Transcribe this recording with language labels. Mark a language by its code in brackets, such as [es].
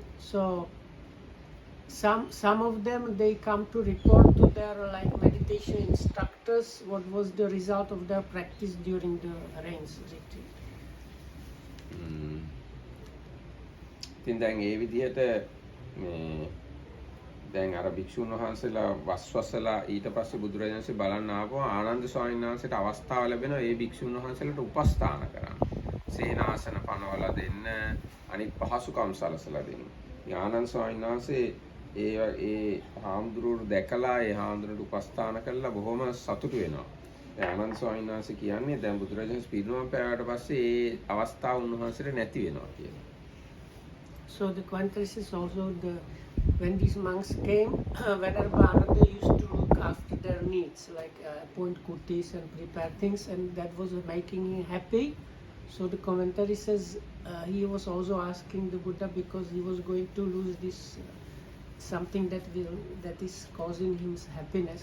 [en] So some of them they come to report to their like meditation instructors what was the result of their practice during the rains retreat. [si] ඉතින් දැන් ඒ විදිහට මේ දැන් අර භික්ෂුන් වහන්සේලා වස්වසලා ඊට පස්සේ බුදුරජාණන් වහන්සේ බලන්න ආපුවා ආනන්ද ස්වාමීන් වහන්සේට අවස්ථාව ලැබෙනවා ඒ භික්ෂුන් වහන්සේලාට උපස්ථාන කරන්න. සේනාසන පනවලා දෙන්න, අනිත් පහසුකම් සලසලා දෙන්න. ආනන්ද ස්වාමීන් වහන්සේ ඒ හාමුදුරුවෝ දැකලා ඒ හාමුදුරුවන්ට උපස්ථාන කළා බොහොම සතුටු වෙනවා. දැන් ආනන්ද ස්වාමීන් වහන්සේ කියන්නේ දැන් බුදුරජාණන් වහන්සේ පිරිනමන පෑවට පස්සේ ඒ අවස්ථාව උන්වහන්සේට නැති වෙනවා කියලා. [en] So the quantrics is also when these monks came, Venerable Ananda used to look after their needs, like appoint kutis and prepare things, and that was making him happy. So the commentary says he was also asking the Buddha because he was going to lose this something that is causing him happiness.